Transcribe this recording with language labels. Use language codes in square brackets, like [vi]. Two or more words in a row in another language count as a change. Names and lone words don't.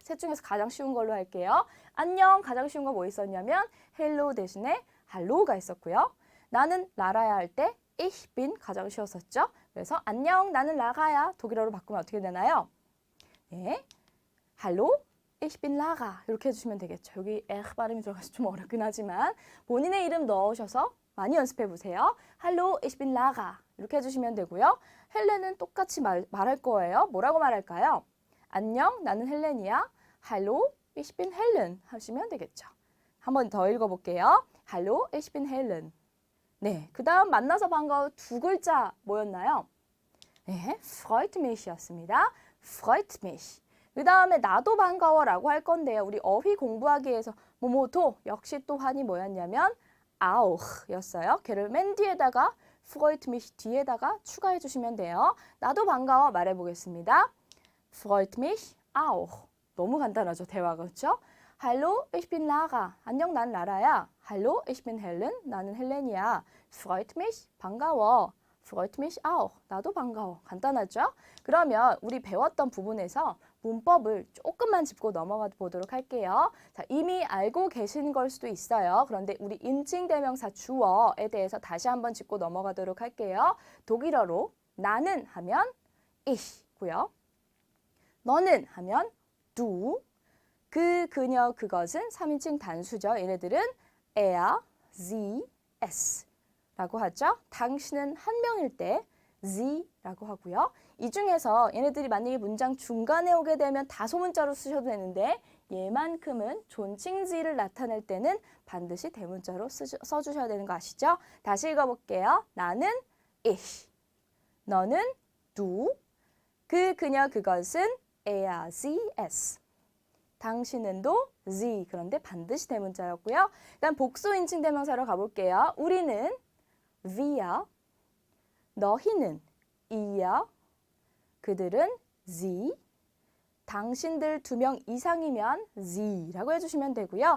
[ko] 셋 중에서 가장 쉬운 걸로 할게요. 안녕, 가장 쉬운 거 뭐 있었냐면 hello 대신에 hello가 있었고요. 나는 라라야 할 때 [de] ich bin [ko] 가장 쉬웠었죠. 그래서 안녕, 나는 라가야. 독일어로 바꾸면 어떻게 되나요? 네, [de] hallo, ich bin Lara. [ko] 이렇게 해주시면 되겠죠. 여기 발음이 들어가서 좀 어렵긴 하지만 본인의 이름 넣으셔서 많이 연습해 보세요. [de] hallo, ich bin Lara. [ko] 이렇게 해주시면 되고요. 헬렌은 똑같이 말할 거예요. 뭐라고 말할까요? 안녕, 나는 헬렌이야. [de] hallo, ich bin Helen [ko] 하시면 되겠죠. 한 번 더 읽어볼게요. [de] hallo, ich bin Helen. [ko] 네, 그 다음 만나서 반가워 두 글자 뭐였나요? 네, [de] freut mich였습니다. freut mich. [ko] 그 다음에 나도 반가워라고 할 건데요. 우리 어휘 공부하기 위해서 뭐뭐도 역시 또한이 뭐였냐면 auch였어요. 걔를 맨 뒤에다가 [de] freut mich [ko] 뒤에다가 추가해 주시면 돼요. 나도 반가워 말해보겠습니다. [de] freut mich auch. [ko] 너무 간단하죠, 대화가. 그렇죠? [de] Hallo, ich bin Lara. [ko] 안녕, 난 라라야. [de] Hallo, ich bin Helen. [ko] 나는 헬렌이야. [de] freut mich, 반가워. freut mich auch. [ko] 나도 반가워. 간단하죠? 그러면 우리 배웠던 부분에서 문법을 조금만 짚고 넘어가 보도록 할게요. 자, 이미 알고 계신 걸 수도 있어요. 그런데 우리 인칭대명사 주어에 대해서 다시 한번 짚고 넘어가도록 할게요. 독일어로 나는 하면 ich고요. 너는 하면 du. 그녀, 그것은 3인칭 단수죠. 얘네들은 [de] er, sie, es [ko] 라고 하죠. 당신은 한 명일 때 Sie라고 하고요. 이 중에서 얘네들이 만약에 문장 중간에 오게 되면 다 소문자로 쓰셔도 되는데 얘만큼은 존칭 S를 나타낼 때는 반드시 대문자로 써주셔야 되는 거 아시죠? 다시 읽어볼게요. 나는 ich, 너는 du, 그, 그녀, 그것은 [de] er, sie, es. [ko] 당신은 도, sie. 그런데 반드시 대문자였고요. 그다음 복수 인칭 대명사로 가볼게요. 우리는 wir, 너희는 ihr, 그들은 sie, 당신들 2명 이상이면 sie라고 해주시면 되고요.